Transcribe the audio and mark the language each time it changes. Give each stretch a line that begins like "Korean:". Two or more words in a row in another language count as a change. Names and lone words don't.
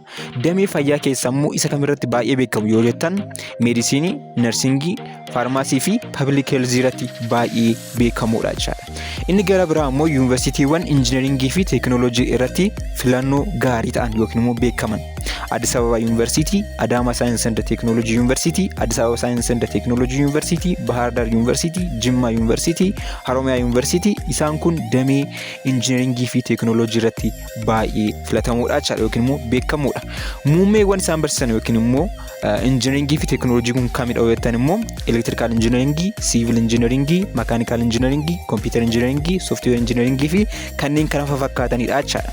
Oromo: Damee fayyaa keessaa immoo isa kamirratti baay'ee beekamu yoo jettan meedisinii, narsingii, faarmaasii fi
English: pabliik heelzii
Oromo: irratti baay'ee beekamoodha jechaadha. Inni gara biraa immoo yuunivarsiitiiwwan injiinaringii fi teekinooloojii irratti filannoo gaarii ta'an yookiin immoo beekaman.
Amharic: አዲስ አበባ ዩኒቨርሲቲ፣ አዳማ ሳይንስ ኤንድ ቴክኖሎጂ ዩኒቨርሲቲ፣ አዲስ አበባ ሳይንስ ኤንድ ቴክኖሎጂ ዩኒቨርሲቲ፣ ባህር ዳር ዩኒቨርሲቲ፣ ጅማ ዩኒቨርሲቲ፣ ሀሮሚያ ዩኒቨርሲቲ
Oromo: isaan kun damee injineringii fi teeknooloojii irratti baay'ee filatamoodha jechuudha yookiin immoo beekamoodha. Muummeewwan isaan barsiisan yookiin immoo injineringii fi teeknooloojii kun kamidha jettan immoo elektirikaal injineringii, siivil injineringii, makaanikaal injineringii, kompiitar injineringii, sooftiweer injineringii fi kanneen kana fakkaatanidha jechuudha.